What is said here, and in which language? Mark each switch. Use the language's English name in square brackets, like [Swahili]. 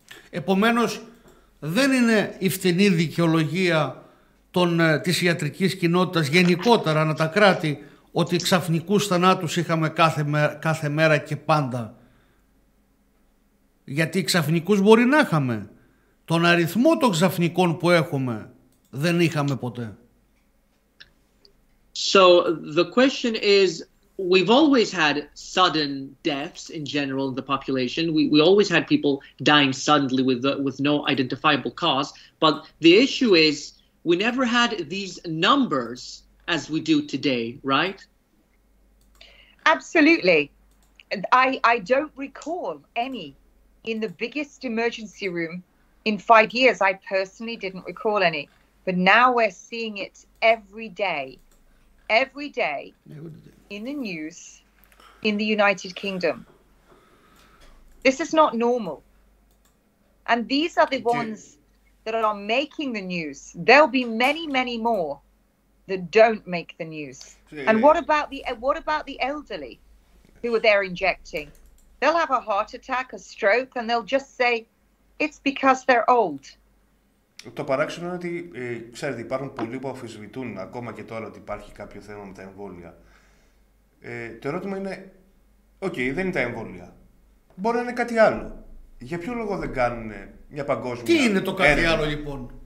[Greek] Επομένως, δεν είναι η φθηνή δικαιολογία της ιατρικής κοινότητας γενικότερα ανά τα κράτη ότι ξαφνικούς θανάτους είχαμε κάθε μέρα και πάντα. Γιατί ξαφνικούς μπορεί να είχαμε. Τον αριθμό των ξαφνικών που έχουμε δεν είχαμε ποτέ. [English] So the question is, we've always had sudden deaths in general in the population. We always had people dying suddenly with no identifiable cause. But the issue is, we never had these numbers as we do today, right? Absolutely. I don't recall any in the biggest emergency room in 5 years. I personally didn't recall any. But now we're seeing it every day in the news in the United Kingdom. This is not normal. And these are the ones that are making the news. There'll be many, many more that don't make the news. And what about the elderly who are there injecting? They'll have a heart attack, a stroke, and they'll just say it's because they're old. [Greek] Το παράξενο είναι ότι, ξέρετε, υπάρχουν πολλοί που αμφισβητούν ακόμα και τώρα ότι υπάρχει κάποιο θέμα με τα εμβόλια. Το ερώτημα είναι, δεν είναι τα εμβόλια. Μπορεί να είναι κάτι άλλο. Για ποιο λόγο δεν κάνουν μια παγκόσμια... Τι είναι το κάτι άλλο λοιπόν?